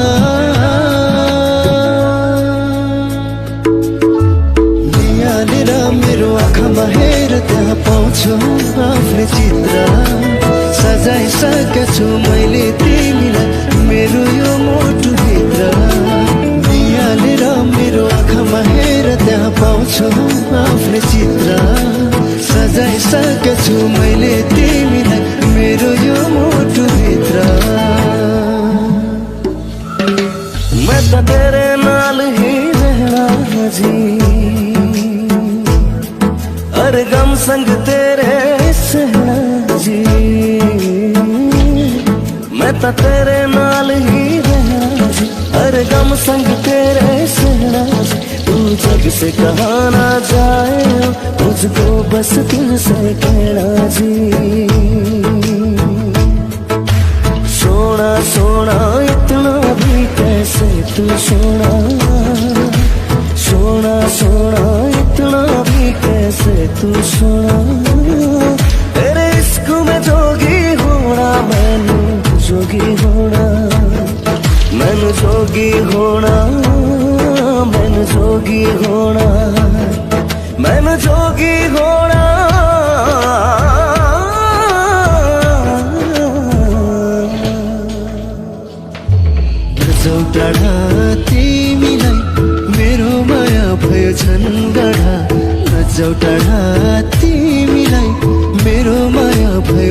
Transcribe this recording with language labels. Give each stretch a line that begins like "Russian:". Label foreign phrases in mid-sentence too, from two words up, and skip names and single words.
Nepali: निहालेर मेरो आँखामा हेर त्यहाँ पाउँछु आफ्नै चित्र सजाइसकेछु मैले तिमीलाई मेरो यो मुटुभित्र निहालेर मेरो आँखामा हेर त्यहाँ पाउँछु आफ्नै चित्र सजाइसकेछु मैले तिमीलाई मेरो यो मुटुभित्र
Hindi: मैं तो तेरे नाल ही रहना जी हर गम संग तेरे सहना जी मैं तो तेरे नाल ही रहना जी हर गम संग तेरे सहना जी तू जग से कहाँ ना जाए मुझको बस तुझसे कहना जी सोना सोना इतना भी कैसे तू सोना सोना सोना इतना भी कैसे तू सोना तेरे इश्क में जोगी होना
Punjabi: मैनू जोगी होना मैनू जोगी होना मैनू जोगी होना मैनू जोगी होना
Nepali: टाढा तिमीलाई मेरो माया भयो झन्गडा नजाऊ टाढा तिमीलाई मेरो माया भयो